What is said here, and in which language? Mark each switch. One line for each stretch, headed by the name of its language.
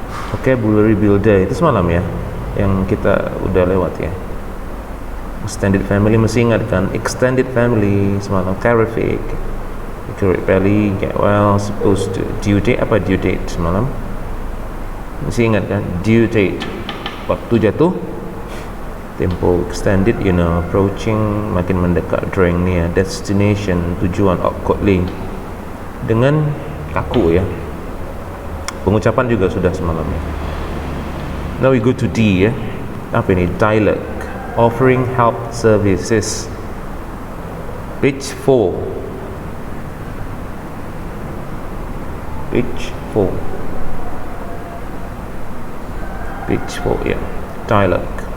Indonesian: Vocabulary builder itu semalam ya, yang kita udah lewat ya. Extended family mesti ingat kan, extended family semalam.
English: Terrific, accurate belly, get well, supposed to.
Indonesian: Due date apa due date semalam? Mesti ingat kan, due date waktu jatuh, tempo extended,
English: you know, approaching,
Indonesian: makin mendekat,
English: drawing near,
Indonesian: destination, tujuan, awkwardly, dengan kaku ya. Pengucapan juga sudah semalam ya.
English: Now we go to D ya.
Indonesian: Apa ini?
English: Dialect, offering help services. Page 4. Page 4. Page 4 ya. Dialect.